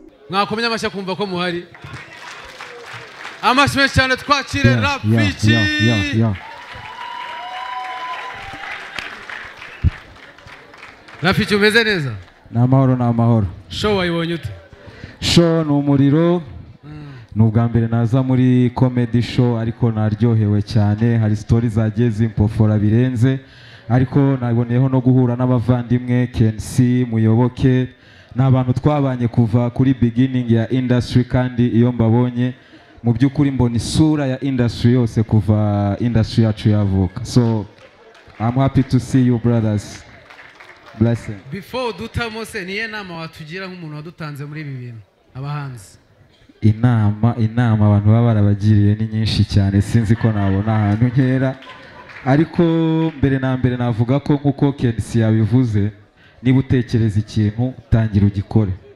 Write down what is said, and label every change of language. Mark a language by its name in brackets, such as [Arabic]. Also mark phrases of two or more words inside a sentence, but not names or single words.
[Kinyarwanda] Mwakomye amashyi akumva ko muhari. Amashyi menshi cyane, twakire Yeah, Rafiki. [English] yeah, yeah, yeah. [Kinyarwanda] Rafiki, umeze neza? Ni amahoro, ni amahoro. Show wayibonye ute? Show ni umuriro. Mm. Ni ubwa mbere naza muri [English] comedy show, [Kinyarwanda] ariko naryohewe cyane. Hari stories zagiye zimpofora birenze. Ariko naboneyeho no guhura n'abavandimwe, K N C, Muyoboke. Ni abantu twabanye kuva kuri beginning ya industry, kandi iyo mbabonye, mu by'ukuri mbona isura ya industry yose kuva industry yacu yavuka. [English] So, I'm happy to see you, brothers. Blessing. [Kinyarwanda] Before dutamo se, niye nama watugira nk'umuntu wadutanze muri ibi bintu, abahanzi? Inama, inama abantu baba barabagiriye ni nyinshi cyane, sinzi ko nabona ahantu nkera. Ariko mbere na mbere navuga ko nk'uko Kensi yabivuze, niba utekereza ikintu, tangira ugikore.